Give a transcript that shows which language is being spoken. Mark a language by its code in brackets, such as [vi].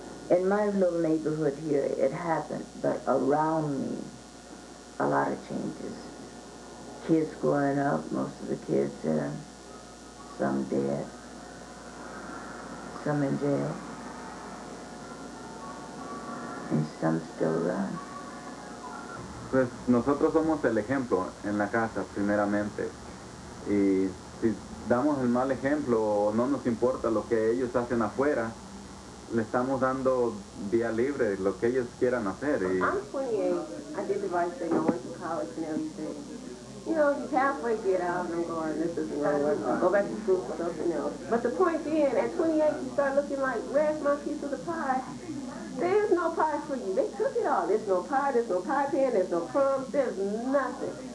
[en] In my little neighborhood here, it happened, but around me, a lot of changes. Kids growing up, most of the kids, some dead, some in jail, and some still around. [es] Pues nosotros somos el ejemplo en la casa, primeramente. Y si damos el mal ejemplo o no nos importa lo que ellos hacen afuera, le estamos dando vía libre, lo que ellos quieran hacer. Y [en] I'm 28. I did the right thing. I went to college and everything. You know, you halfway get out and I'm going, this isn't going to work. Go back to school for something else. But the point being, at 28, you start looking like, where's my piece of the pie? There's no pie for you. They took it all. There's no pie, there's no pie pan, there's no crumbs, there's nothing.